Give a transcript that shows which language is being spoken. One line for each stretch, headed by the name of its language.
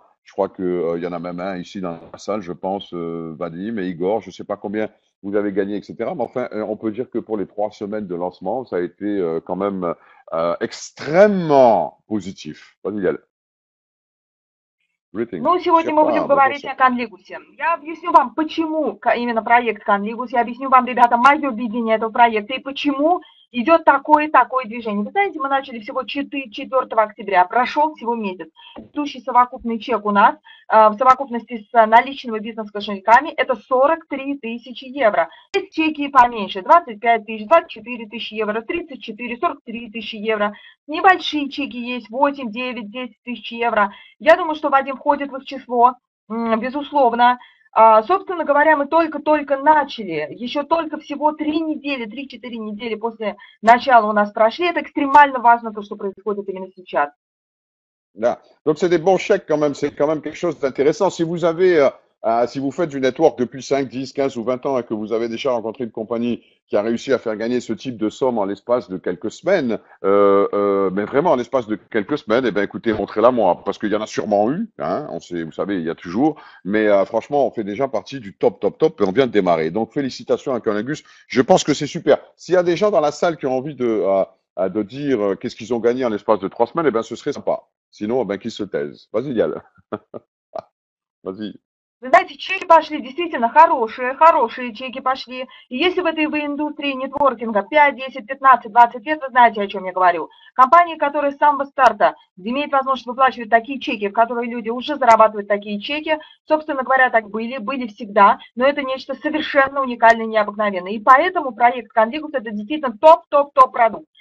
French: Je crois que, il y en a même un ici dans la salle, je pense, Vadim et Igor, je ne sais pas combien vous avez gagné, etc. Mais enfin, on peut dire que pour les 3 semaines de lancement, ça a été quand même extrêmement positif. Vas-y, Yael.
English: Greetings.
Russian: Ну, сегодня мы будем Щепа,
French: bonjour,
Russian: говорить о Щепа. Конлигусе. Я объясню вам, почему именно проект Конлигус. Я объясню вам, ребята, мое видение этого проекта и почему идет такое и такое движение. Вы знаете, мы начали всего 4 октября, прошел всего месяц. Текущий совокупный чек у нас в совокупности с наличными бизнес-кошельками это 43 тысячи евро. Есть чеки поменьше, 25 тысяч, 24 тысячи евро, 34, 43 тысячи евро. Небольшие чеки есть, 8, 9, 10 тысяч евро. Я думаю, что Вадим входит в их число, безусловно. Собственно говоря, мы только-только начали, еще только всего 3-4 недели после начала у нас прошли. Это экстремально важно, то, что происходит именно сейчас.
French: Là. Donc c'est des bons chèques quand même, c'est quand même quelque chose d'intéressant. Si vous avez, si vous faites du network depuis 5, 10, 15 ou 20 ans et que vous avez déjà rencontré une compagnie qui a réussi à faire gagner ce type de somme en l'espace de quelques semaines, mais vraiment en l'espace de quelques semaines, eh ben écoutez, montrez-la moi, parce qu'il y en a sûrement eu, hein, on sait, vous savez, il y a toujours, mais franchement, on fait déjà partie du top, top, top et on vient de démarrer. Donc félicitations à Colingus, je pense que c'est super. S'il y a des gens dans la salle qui ont envie de dire qu'est-ce qu'ils ont gagné en l'espace de 3 semaines, eh ben ce serait sympa. Sinon, ben, qu'ils se taisent. Vas-y, Yal. Vas-y.
Russian: Вы знаете, чеки пошли действительно хорошие чеки пошли. И если в этой в индустрии нетворкинга 5, 10, 15, 20 лет, вы знаете, о чем я говорю. Компании, которые с самого старта имеют возможность выплачивать такие чеки, в которые люди уже зарабатывают такие чеки, собственно говоря, так были всегда, но это нечто совершенно уникальное и необыкновенное. И поэтому проект Conligus это действительно топ-топ-топ продукт.